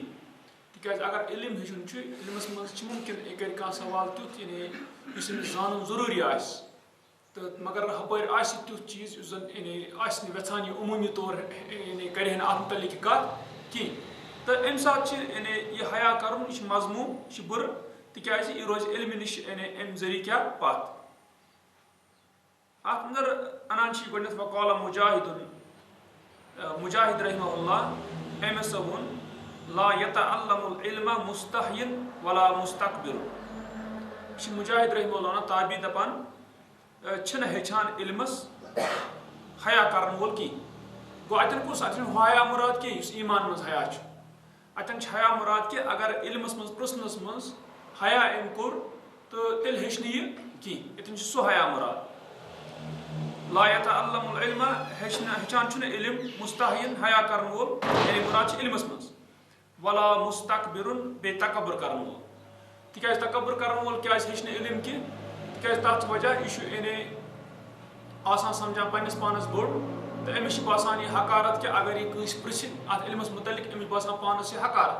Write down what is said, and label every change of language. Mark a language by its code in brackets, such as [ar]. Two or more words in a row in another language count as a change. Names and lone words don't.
[ks] تِکیٛازِ اگر علم ہیٚچھُن چھُ علمَس منٛز چھِ مُمکِن یہِ کَرِ کانٛہہ سوال تیُتھ یعنی یُس أمِس زانُن ضروٗری آسہِ تہٕ مگر ہُپٲرۍ آسہِ تیُتھ چیٖز یُس زَن یعنی آسہِ نہٕ یژھان یہِ عموٗمی طور یعنی کَرِ ہا نہٕ اَتھ متعلق یہِ کَتھ کینٛہہ تہٕ اَمہِ ساتہٕ چھِ یعنی یہِ حیا کَرُن یہِ چھُ مضموٗم یہِ چھُ بُرٕ تِکیٛازِ یہِ روزِ علمہِ نِش یعنی اَمہِ ذٔریعہٕ کیٛاہ پَتھ. اَتھ اندر اَنان چھِ یہِ گۄڈنٮ۪تھ [ar] وقال مُجاہِد رحمہ اللہ [ks] أمۍ ہسا ووٚن [ar] لا يتعلم العلم مستحین ولا مستكبر. [ks] یہِ چھِ مُجاہِد رحمہ اللہ وَنان تابعی دَپان چھِنہٕ ہیٚچھان علمس حیا کرن وول کینٛہہ. گوٚو اَتٮ۪ن کُس اَتٮ۪ن چھُ حیا مُراد کینٛہہ یُس ایمان منٛز حیا چھُ. اَتٮ۪ن چھِ حیا مُراد کہِ اگر علمس منٛز پرٛژھنس منٛز حیا أمۍ کوٚر تہٕ تیٚلہِ ہیٚچھِ نہٕ یہِ کینٛہہ. ییٚتٮ۪ن چھُ سُہ حیا مُراد. [ar] لا يتعلم العلم [ks] ہیٚچھان چھُنہٕ علم مستحین حیا کرن وول یعنی مُراد چھِ علمس منٛز [ar] ولا مستكبرن [ks] بیٚیہِ تکبر کرن وول. تِکیٛازِ تکبر کرن وول کیٛازِ ہیٚچھِ نہٕ علم کینٛہہ تِکیٛازِ تَتھ چھُ وجہ یہِ چھُ یعنی آسان سمجھان پننِس پانس بوٚڑ تہٕ أمِس چھِ باسان یہِ حقارت کہِ اگر یہِ کٲنٛسہِ پرٛژھِ اَتھ علمس متعلق أمِس چھِ باسان پانس یہِ حقارت.